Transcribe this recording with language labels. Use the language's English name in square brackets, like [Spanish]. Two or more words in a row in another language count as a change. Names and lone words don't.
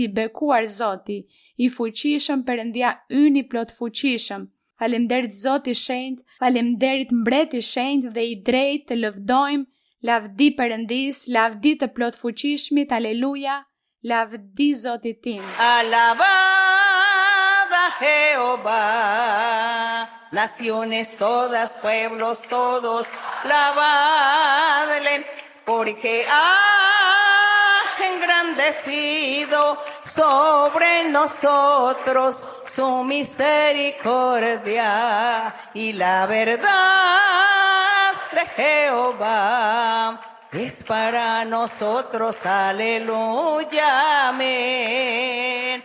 [Albanian] I bekuar Zoti, i fuqishëm, Perëndia ynë i plot fuqishëm. Faleminderit Zoti i shenjtë, faleminderit Mbreti i shenjtë dhe i drejtë, të lëvdojmë. Lavdi Perëndis, lavdi të plot fuqishmit. Aleluja, lavdi Zotit tim. [Spanish] Alabada Jehová, naciones todas, pueblos todos, lavadle, porque ha engrandecido sobre nosotros su misericordia y la verdad de Jehová es para nosotros, aleluya, amén.